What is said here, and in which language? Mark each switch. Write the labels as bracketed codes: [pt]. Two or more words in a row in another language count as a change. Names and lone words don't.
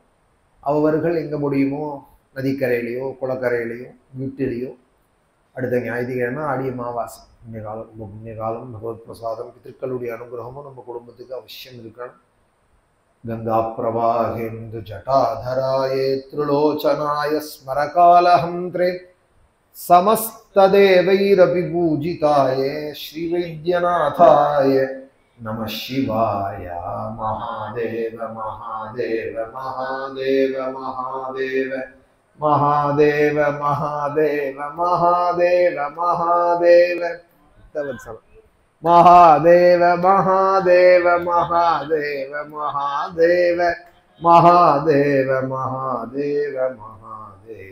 [ta] அவர்கள் எங்கே முடியுமோ நதிக்கரையிலையோ குளக்கரையிலையோ வீட்டிலையோ அடுத்த ஞாயிற்றுக்கிழமை ஆடி அமாவாசை புண்ணிய காலம், ரொம்ப புண்ணிய காலம். பகவத் பிரசாதம் பித்திருக்களுடைய அனுகிரகமும் நம்ம குடும்பத்துக்கு அவசியம் இருக்கணும். [sa] गङ्गा प्रवाहेन्दु जटाधराय त्रिलोचनाय स्मरकालहन्त्रे समस्तदेवैरपि पूजिताय श्रीवैद्यनाथाय नमः शिवाय। महादेव महादेव महादेव महादेव महादेव महादेव महादेव महादेव महादेव महादेव महादेव महादेव महादेव महादेव महादेव।